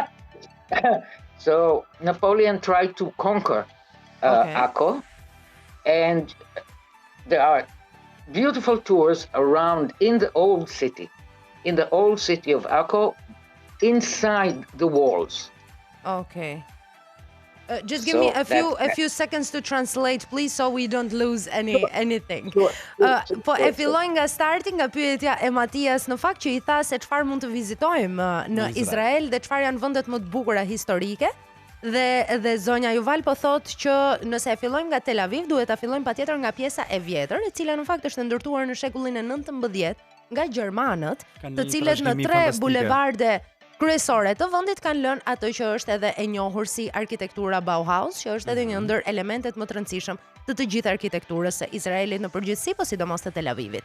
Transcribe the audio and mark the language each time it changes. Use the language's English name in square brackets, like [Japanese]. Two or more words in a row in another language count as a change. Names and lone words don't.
[English] So Napoleon tried to conquer Akko, and there are beautiful tours around in the old city of Akko, inside the walls. Just give me a few seconds to translate, please, so we don't lose anything. [Albanian] Po e filloj nga starti, nga pyetja e Matias, në fakt që I tha se çfarë mund të vizitojmë në Izrael dhe çfarë janë vendet më të bukura historike. Dhe zonja Yuval po thotë që nëse e fillojmë nga Tel Aviv, duhet ta fillojmë patjetër nga pjesa e vjetër, e cila në fakt është ndërtuar në shekullin e 19 nga gjermanët, të cilët në 3 bulevarde kryesore të vendit kanë lënë atë që është edhe e njohur si arkitektura Bauhaus, që është edhe një ndër elementet më të rëndësishëm të gjithë arkitekturës së Izraelit në përgjithësi, po sidomos të Tel Avivit.